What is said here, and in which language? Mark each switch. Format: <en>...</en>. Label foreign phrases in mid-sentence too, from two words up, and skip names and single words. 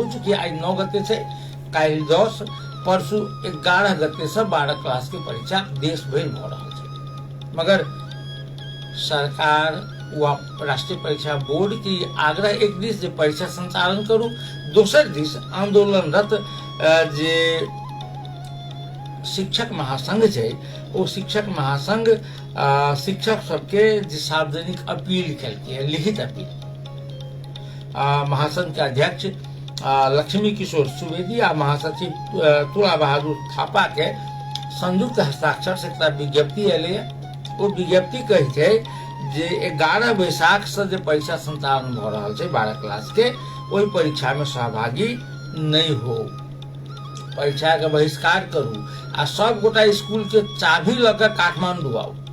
<mai>चूँकि आई 9 गते छै, काल्हि 10, परसू 11 गते से 12 क्लास के परीक्षा देश भरि भऽ रहल छै, मगर सरकार व राष्ट्रीय परीक्षा बोर्ड की आग्रह एक दिस जे परीक्षा संचालन करू, दोसर दिस आंदोलनरत जे शिक्षक महासंघ छै ओ शिक्षक महासंघ शिक्षक सबके जे सार्वजनिक अपील केलकै, लिखित अपील, महासंघ के अध्यक्ष लक्ष्मी किशोर सुवेदी आ महासचिव तुला बहादुर थापा के संयुक्त हस्ताक्षर से एकटा विज्ञप्ति एलै। ओ विज्ञप्ति कहै छै जे 11 बैसाख से जे परीक्षा संचालन भऽ रहल छै 12 क्लास के, ओहि परीक्षा में सहभागी नहीं हो, परीक्षा के बहिष्कार करू आ सब गोटा स्कूल के चाभी लऽ कऽ काठमांडू आउ।</mai>